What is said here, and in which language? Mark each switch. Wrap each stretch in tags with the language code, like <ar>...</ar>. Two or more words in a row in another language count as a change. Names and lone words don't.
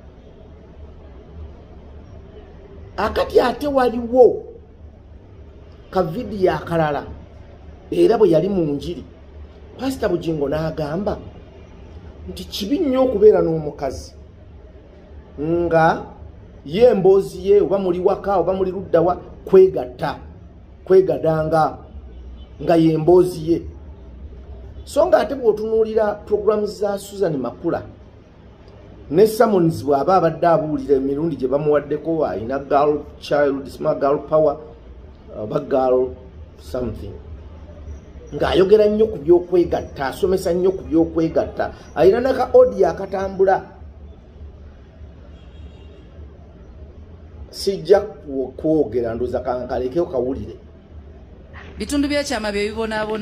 <lg>Akati ate waliwo ka vidiyo akalala era bwe yali mu njiri Pastor Bujingo n'agamba nti kibi nnyo okubeera n'omukazi nga ye emboozi ye oba muli waka oba muli luddawa kwegadanga nga ye emboozi ye. So nga ate bw'otunuulira programs za Susan Makula ne Summons bw'aba abadde abuulira emirundi gye bamuwaddeko ayina</lg> <en>girl child small girl power</en> <lg>oba</lg> <en>girl something</en> <lg>ng'ayogera nnyo ku by'okwegatta asomesa nnyo ku by'okwegatta ayina naka audio akatambula sijja kwogera ndoza kankalekeo kawulire bitundu byekyama bye bibonaabona</lg>